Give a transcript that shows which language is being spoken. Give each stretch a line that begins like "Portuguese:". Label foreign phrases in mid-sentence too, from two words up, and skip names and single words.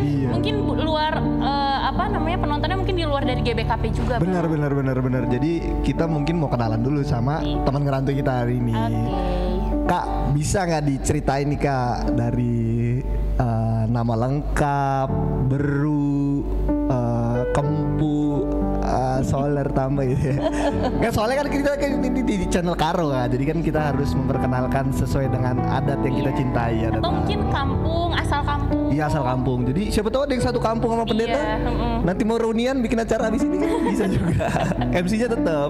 Indonesian: Iya. mungkin luar penontonnya mungkin di luar dari GBKP juga. Bang. Benar. Jadi kita mungkin mau kenalan dulu sama teman ngerantau kita hari ini. Oke. Kak, bisa nggak diceritain nih Kak dari nama lengkap, beru, kempu, soler tambah gitu ya. Kan soalnya kan kita kan ini di channel Karo kan, jadi kan kita harus memperkenalkan sesuai dengan adat yang kita cintai. Adat Atau mungkin kampung, asal kampung. Iya, asal kampung. Jadi siapa tahu ada yang satu kampung sama pendeta. Iya, Nanti mau reunian bikin acara di sini kan bisa juga. MC-nya tetap.